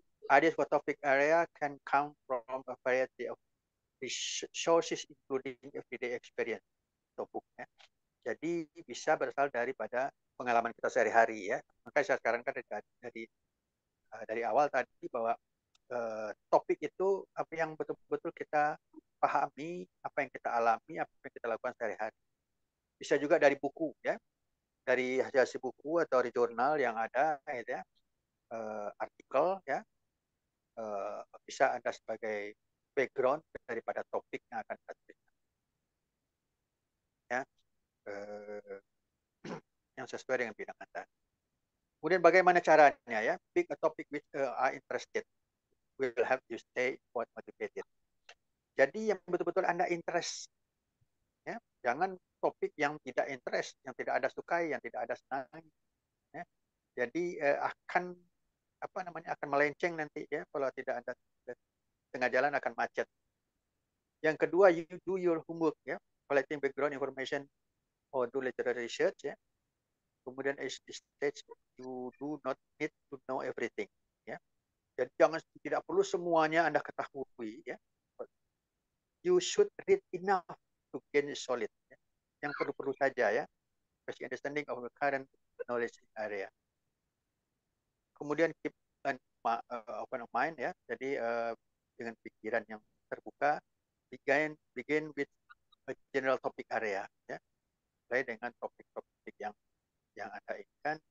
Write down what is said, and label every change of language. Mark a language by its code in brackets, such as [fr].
[en] Ideas for topic area can come from a variety of sources including everyday experience [id] atau booknya. Jadi bisa berasal daripada pengalaman kita sehari-hari ya. Maka saya sekarang kan dari awal tadi bahwa topik itu apa yang betul-betul kita pahami, apa yang kita alami, apa yang kita lakukan sehari-hari. Bisa juga dari buku ya, dari hasil buku atau dari jurnal yang ada gitu ya, artikel ya, bisa ada sebagai background daripada topik yang akan kita tuliskan ya, yang sesuai dengan bidang Anda. Kemudian bagaimana caranya ya, [en] pick a topic which are interested will help you stay motivated. [id] Jadi yang betul-betul Anda interest ya, jangan topik yang tidak interest, yang tidak ada sukai, yang tidak ada senang ya. Jadi akan akan melenceng nanti ya, kalau tidak ada tengah jalan akan macet. Yang kedua, [en] you do your homework ya, collecting background information or do literary research ya. Kemudian at this stage you do not need to know everything ya. [id] Jadi tidak perlu semuanya Anda ketahui ya. [en] You should read enough to gain solid ya. [id] Yang perlu-perlu saja ya, [en] basic understanding of the current knowledge area. [id] Kemudian [en] keep an open mind [id] ya, jadi dengan pikiran yang terbuka, [en] begin with a general topic area [id] ya, mulai dengan topik-topik yang Anda inginkan.